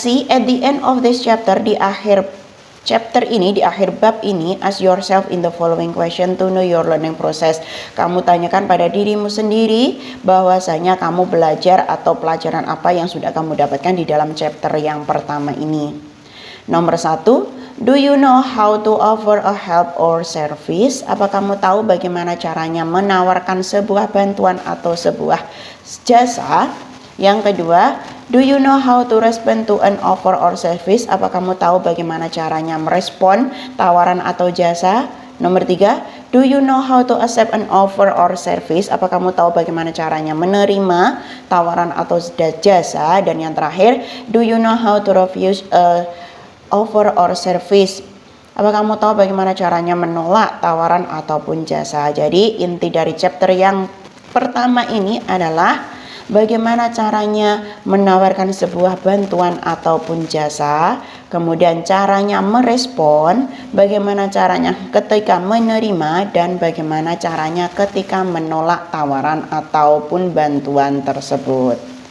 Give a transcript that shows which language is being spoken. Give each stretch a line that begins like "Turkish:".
English: At the end of this chapter,
Indonesian: di akhir chapter ini, di akhir bab ini,
English: ask yourself in the following question to know your learning process.
Indonesian: Kamu tanyakan pada dirimu sendiri bahwasanya kamu belajar atau pelajaran apa yang sudah kamu dapatkan di dalam chapter yang pertama ini. Nomor 1,
English: do you know how to offer a help or service?
Indonesian: Apa kamu tahu bagaimana caranya menawarkan sebuah bantuan atau sebuah jasa? Yang kedua,
English: do you know how to respond to an offer or service?
Indonesian: Apa kamu tahu bagaimana caranya merespon tawaran atau jasa? Nomor 3,
English: do you know how to accept an offer or service?
Indonesian: Apa kamu tahu bagaimana caranya menerima tawaran atau jasa? Dan yang terakhir,
English: do you know how to refuse a offer or service?
Indonesian: Apa kamu tahu bagaimana caranya menolak tawaran ataupun jasa? Jadi inti dari chapter yang pertama ini adalah bagaimana caranya menawarkan sebuah bantuan ataupun jasa, kemudian caranya merespon, bagaimana caranya ketika menerima, dan bagaimana caranya ketika menolak tawaran ataupun bantuan tersebut.